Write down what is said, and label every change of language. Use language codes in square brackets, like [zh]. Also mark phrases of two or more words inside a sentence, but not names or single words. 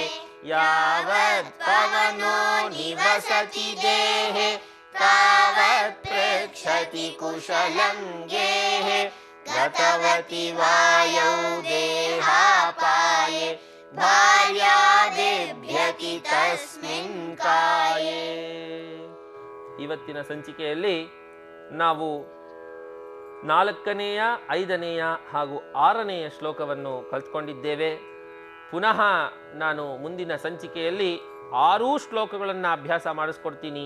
[sa] यावत् पवनो निवसति देहे तावत् पृच्छति कुशलं गेहे गतवति वायौ देहापाये भार्या बिभ्यति तस्मिन् काये [kn] ಇವತ್ತಿನ ಸಂಚಿಕೆಯಲ್ಲಿ ನಾವು 4ನೆಯ 5ನೆಯ ಹಾಗೂ 6ನೆಯ ಶ್ಲೋಕವನ್ನು ಕಲ್ತ್ಕೊಂಡಿದ್ದೇವೆ. ಪುನಃ ನಾನು ಮುಂದಿನ ಸಂಚಿಕೆಯಲ್ಲಿ 6 ಶ್ಲೋಕಗಳನ್ನು ಅಭ್ಯಾಸ ಮಾಡಿಸ್ಕೊಡ್ತೀನಿ.